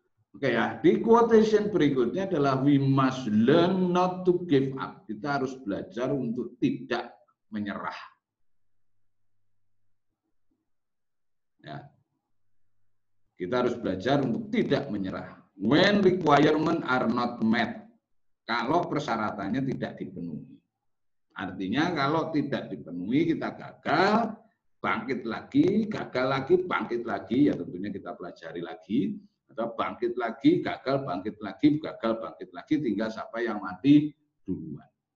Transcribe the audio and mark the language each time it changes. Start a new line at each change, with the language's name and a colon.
Indonesian: Oke ya, di quotation berikutnya adalah
English: we must learn not to give up.
Indonesian: Kita harus belajar untuk tidak menyerah. Ya. Kita harus belajar untuk tidak menyerah.
English: When requirements are not met.
Indonesian: Kalau persyaratannya tidak dipenuhi. Artinya kalau tidak dipenuhi kita gagal, bangkit lagi, gagal lagi, bangkit lagi, ya tentunya kita pelajari lagi, atau bangkit lagi, gagal, bangkit lagi, gagal, bangkit lagi, tinggal siapa yang mati duluan.